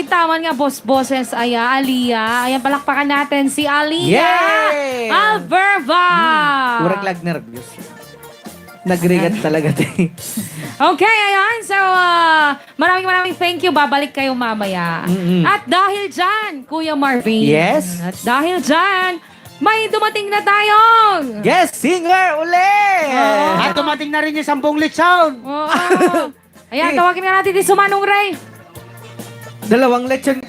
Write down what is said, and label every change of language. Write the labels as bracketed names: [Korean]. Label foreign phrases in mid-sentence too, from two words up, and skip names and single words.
[Filipino] naman nga, boss-bosses, Aliyah. Ayan, palakpakan natin si Aliyah Yay! Alverva. [Iloko] Kurang lag nervous. Nagrigat talaga tayo. [Filipino] Okay, ayan. So, maraming [English] thank you. [Filipino] Babalik kayo mamaya. Mm-mm. At dahil dyan, Kuya Marvin. Yes. At dahil dyan, may dumating na tayo. Yes, singer uli! At dumating na rin yung 10 lechon. Oo. Ayan, tawagin na natin si Sumanong Ray. Dalawang lechon.